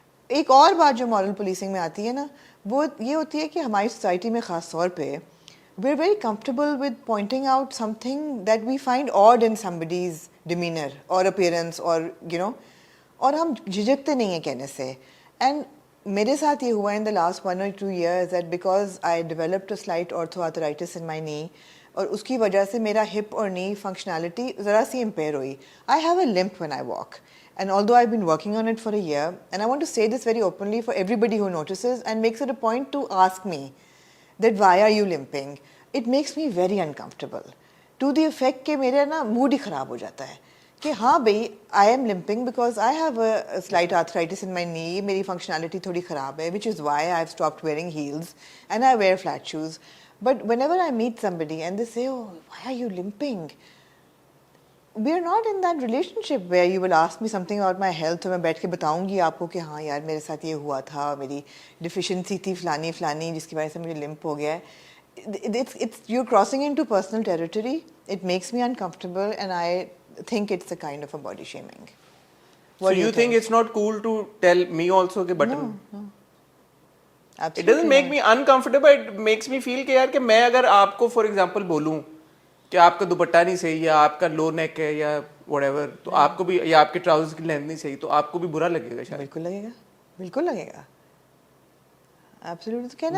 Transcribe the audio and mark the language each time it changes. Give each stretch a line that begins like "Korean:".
Hindi: एक और बात जो मॉरल पुलिसिंग में आती है ना, वो ये होती है कि हमारी सोसाइटी में ख़ास तौर पे
English: we are very comfortable with pointing out something that we find odd in somebody's demeanour और appearance और you know,
Hindi: और हम झिझकते नहीं हैं कहने से.
English: and
Hindi: मेरे साथ ये हुआ
English: in the last 1 or 2 years that because I developed a slight osteoarthritis in my knee,
Hindi: और उसकी वजह से मेरा हिप और नी फंक्शनैलिटी ज़रा सी इम्पेयर हुई.
English: I have a limp when I walk, and although I've been working on it for a year, and I want to say this very openly for everybody who notices and makes it a point to ask me that why are you limping, it makes me very uncomfortable to the effect
Hindi: कि मेरा ना mood ही ख़राब हो जाता है कि हाँ भाई
English: I am limping because I have a slight arthritis in my knee,
Hindi: मेरी functionality थोड़ी ख़राब है,
English: which is why I've stopped wearing heels and I wear flat shoes. But whenever I meet somebody and they say, oh, why are you limping? We are not in that relationship where you will ask me something about my health,
Hindi: तो मैं बैठ के बताऊंगी आपको कि हाँ यार मेरे साथ ये हुआ था, मेरी deficiency थी फलानी जिसकी वजह से मुझे limp हो गया है.
English: It's you're crossing into personal territory. It makes me uncomfortable and I think it's a kind of a body shaming. So you think it's not cool to tell me also कि button? No. It Absolutely doesn't make not. me uncomfortable. It makes me feel
Hindi: कि यार कि मैं अगर आपको for example बोलूँ कि आपका दुपट्टा नहीं सही या आपका लो नेक है या whatever, तो आपको भी, या आपके ट्राउजर्स की लेंथ नहीं सही, तो आपको भी बुरा लगेगा शायद. बिल्कुल लगेगा. Absolutely. तो कहना